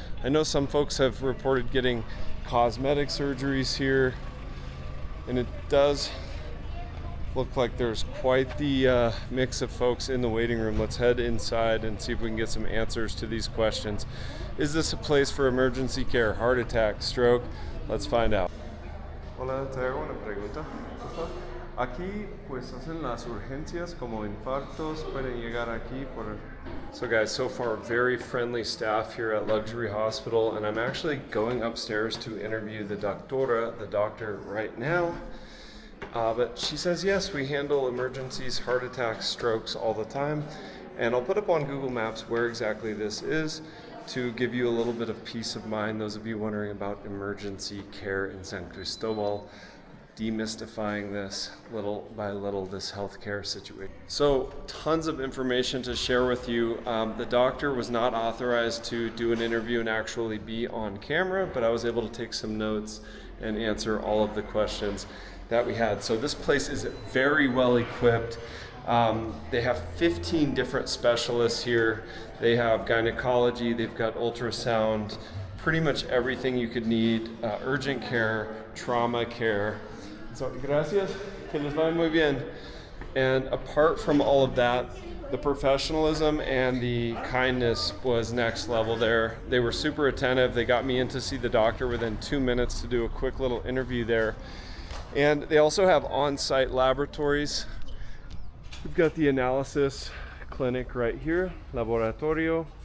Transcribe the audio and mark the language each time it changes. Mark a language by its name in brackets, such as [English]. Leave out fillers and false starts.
[English] I know some folks have reported getting cosmetic surgeries here, and it does look like there's quite the mix of folks in the waiting room. Let's head inside and see if we can get some answers to these questions. Is this a place for emergency care? Heart attack, stroke? Let's find out. [Spanish] Hola, te hago una pregunta. Aquí pues hacen las urgencias como infartos, pueden llegar aquí por... [English] So guys, so far very friendly staff here at Luxury Hospital, and I'm actually going upstairs to interview the doctora, the doctor, right now. But she says, yes, we handle emergencies, heart attacks, strokes all the time. And I'll put up on Google Maps where exactly this is to give you a little bit of peace of mind, those of you wondering about emergency care in San Cristobal, demystifying this little by little, this healthcare situation. So tons of information to share with you. The doctor was not authorized to do an interview and actually be on camera, but I was able to take some notes and answer all of the questions that we had. So this place is very well equipped. They have 15 different specialists here. They have gynecology, they've got ultrasound, pretty much everything you could need, urgent care, trauma care. [Spanish] So, gracias, que les vaya muy bien. [English] And apart from all of that, the professionalism and the kindness was next level there. They were super attentive. They got me in to see the doctor within 2 minutes to do a quick little interview there. And they also have on-site laboratories. We've got the analysis clinic right here, laboratorio.